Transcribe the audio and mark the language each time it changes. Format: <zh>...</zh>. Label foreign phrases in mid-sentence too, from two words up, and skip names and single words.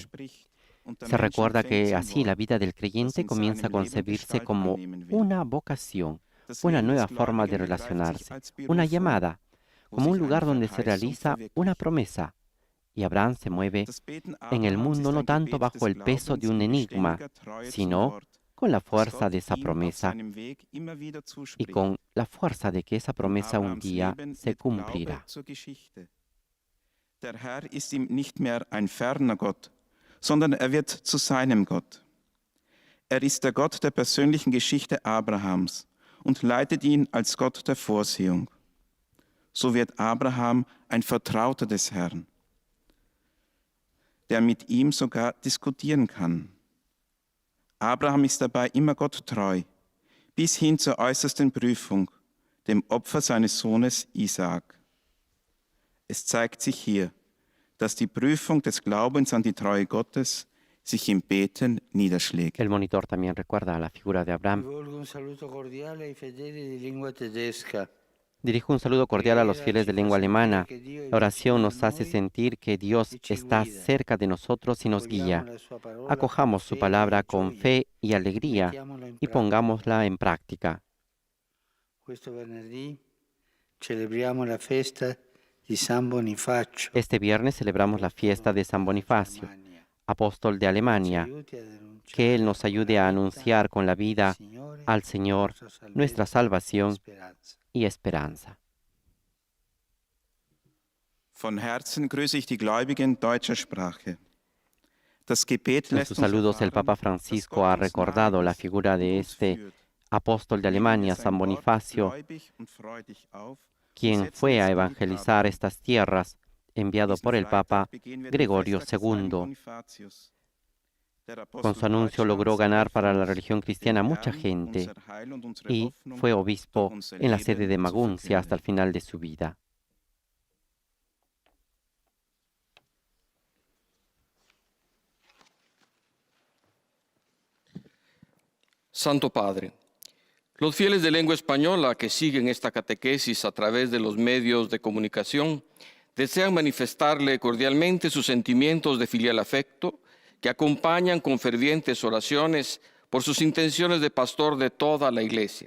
<es>Se recuerda que así la vida del creyente comienza a concebirse como una vocación, una nueva forma de relacionarse, una llamada, como un lugar donde se realiza una promesa. Y Abraham se mueve en el mundo no tanto bajo el peso de un enigma, sino con la fuerza de esa promesa y con la fuerza de que esa promesa un día se cumplirá.</es> <de>Der Herr ist ihm nicht mehr ein ferner Gott, sondern er wird zu seinem Gott. Er ist der Gott der persönlichen Geschichte Abrahams und leitet ihn als Gott der Vorsehung. So wird Abraham ein Vertrauter des Herrn, der mit ihm sogar diskutieren kann. Abraham ist dabei immer Gott treu, bis hin zur äußersten Prüfung, dem Opfer seines Sohnes Isaak. Es zeigt sich hier, dass die Prüfung des Glaubens an die Treue Gottes sich im Beten niederschlägt.</de> <es>El monitor también recuerda la figura de Abraham.</es> <it>Rivolgo un saluto cordiale ai fedeli di lingua tedesca.</it> <es>Dirijo un saludo cordial a los fieles de lengua alemana. La oración nos hace sentir que Dios está cerca de nosotros y nos guía. Acojamos su palabra con fe y alegría y pongámosla en práctica.</es> <it>Questo venerdì celebriamo la festa di San Bonifacio,</it> <es>Este viernes celebramos la fiesta de San Bonifacio, apóstol de Alemania. Que Él nos ayude a anunciar con la vida al Señor nuestra salvación y esperanza.</es> <de>Von Herzen grüße ich die Gläubigen deutscher Sprache. Das Gebet</de> <es>En</es> <de>lässt</de> <es>sus</es> <de>uns</de> <es>saludos, el</es> <de>erfahren,</de> <es>Papa</es> <de>dass</de> <es>Francisco</es> <de>Gott</de> <es>ha</es> <de>uns</de> <es>recordado la</es> <de>nahe ist</de> <es>figura</es> <de>und</de> <es>de</es> <de>uns</de> <es>este</es> <de>führt.</de> <es>apóstol de</es> <de>Nehmen wir</de> <es>Alemania,</es> <de>sein</de> <es>San</es> <de>Wort</de> <es>Bonifacio,</es> <de>gläubig und freudig auf und</de> <es>quien</es> <de>setzen</de> <es>fue</es> <de>es</de> <es>a</es> <de>in die</de> <es>evangelizar</es> <de>Tat.</de> <es>estas tierras, enviado</es> <de>Diesen</de> <es>por el</es> <de>Freitag</de> <es>Papa</es> <de>begehen wir den</de> <es>Gregorio</es> <de>Festtag des heiligen</de> <es>II.</es> <de>Bonifatius. Der Apostel</de> <es>Con su anuncio logró</es> <de>Deutschlands,</de> <es>ganar para la</es> <de>Evangeliums,</de> <es>religión</es> <de>den</de> <es>cristiana mucha</es> <de>Herrn,</de> <es>gente</es> <de>unser Heil und unsere</de> <es>y</es> <de>Hoffnung</de> <es>fue</es> <de>durch</de> <es>obispo</es> <de>unser</de> <es>en la sede</es> <de>Leben</de> <es>de</es> <de>zu</de> <es>Maguncia hasta el</es> <de>verkünden.</de> <es>final de su vida. Santo Padre, los fieles de lengua española que siguen esta catequesis a través de los medios de comunicación desean manifestarle cordialmente sus sentimientos de filial afecto que acompañan con fervientes oraciones por sus intenciones de pastor de toda la Iglesia.</es>